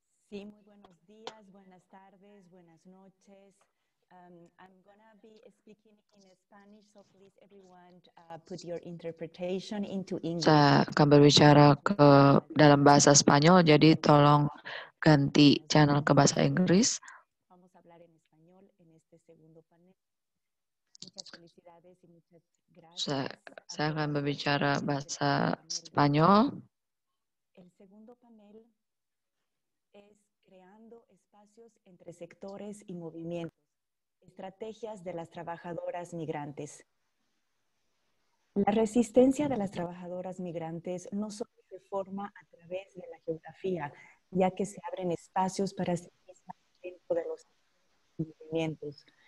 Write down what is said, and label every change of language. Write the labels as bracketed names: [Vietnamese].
[Spanish] Sí, muy buenos días, buenas tardes, buenas noches. [English] I'm gonna be speaking in Spanish, so please everyone put your interpretation into English. [Indonesian] Saya akan berbicara dalam bahasa Spanyol, jadi tolong ganti channel ke bahasa Inggris. [Spanish] Vamos a hablar en español en este segundo panel. Muchas felicidades y muchas gracias. [Indonesian] Saya akan berbicara bahasa Spanyol. [Spanish] El segundo panel es creando espacios entre sectores y movimientos, estrategias de las trabajadoras migrantes. La resistencia de las trabajadoras migrantes no solo se forma a través de la geografía, ya que se abren espacios para sí mismas dentro de los movimientos.